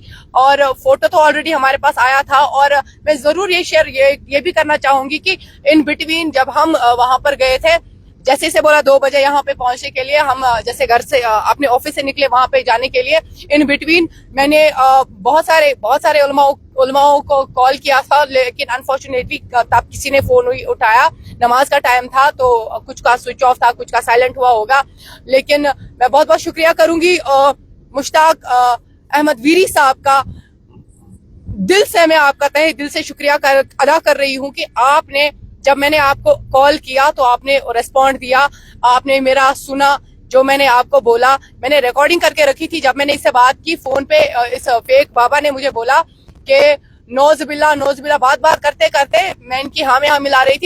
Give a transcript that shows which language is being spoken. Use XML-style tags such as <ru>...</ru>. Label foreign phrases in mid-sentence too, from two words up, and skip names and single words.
<hi>और फोटो तो ऑलरेडी हमारे पास आया था। और मैं जरूर ये भी करना चाहूंगी कि</hi> <en>in between</en> <hi>जब हम वहां पर गए थे, जैसे से बोला 2 बजे यहाँ पे पहुंचने के लिए, हम जैसे घर से अपने ऑफिस से निकले वहां पे जाने के लिए,</hi> <en>in between</en> <hi>मैंने बहुत सारे उलमाओं को कॉल किया था, लेकिन अनफॉर्चुनेटली तब किसी ने फोन उठाया। नमाज का टाइम था, तो कुछ का</hi> <en>switch off</en> <hi>था, कुछ का साइलेंट हुआ होगा। लेकिन मैं बहुत बहुत शुक्रिया करूंगी मुश्ताक अहमद वीरी साहब का। दिल से मैं आपका तहे दिल से शुक्रिया अदा कर रही हूँ कि आपने, जब मैंने आपको कॉल किया तो आपने रिस्पॉन्ड दिया, आपने मेरा सुना, जो मैंने आपको बोला। मैंने रिकॉर्डिंग करके रखी थी। जब मैंने इससे बात की फोन पे, इस फेक बाबा ने मुझे बोला कि</hi> <ar>نعوذ بالله</ar> <hi>बात करते करते मैं इनकी हाँ में हाँ मिला रही थी।</hi>